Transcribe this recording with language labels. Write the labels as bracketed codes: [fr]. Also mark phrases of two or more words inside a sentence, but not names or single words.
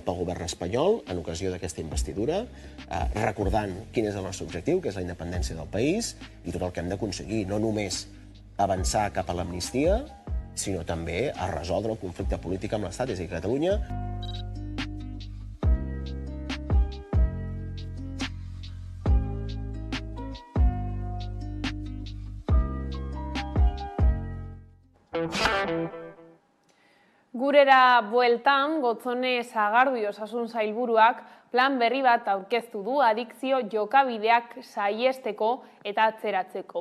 [ca] al govern espanyol en ocasió d'aquesta investidura, recordant quin és el nostre objectiu, que és la independència del país i tot el que hem d'aconseguir, no només avançar cap a l'amnistia, sinó també a resoldre el conflicte polític amb l'Estat, és a dir, Catalunya. [eu] Gurera bueltan, Gotzone Sagardui osasun sailburuak plan berri bat aurkeztu du adikzio jokabideak saihesteko eta atzeratzeko.